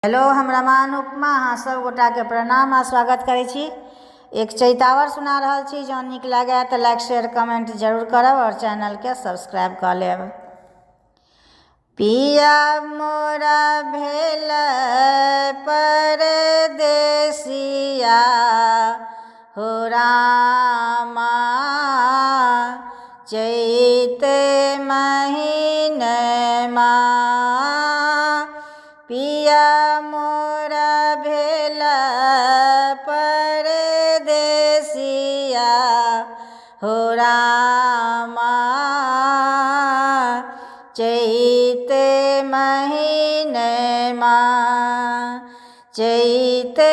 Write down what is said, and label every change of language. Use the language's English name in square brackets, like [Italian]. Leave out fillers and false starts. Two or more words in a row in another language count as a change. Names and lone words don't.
[Maithili] हेलो, हम रमान उपमा अहाँ सब गोटा के प्रणाम आ स्वागत करै छी। एक चैतावर सुना रहल छी। जँ नीक लागे तऽ [English] like share comment [Maithili] जरूर करब और चैनल के सब्सक्राइब कऽ लेब। पिया मोरा भेल परदेसिया हो रामा, चैत महीनमा पिया मोरा भेल परदेसिया हो रामा, चैत महीनमा चैत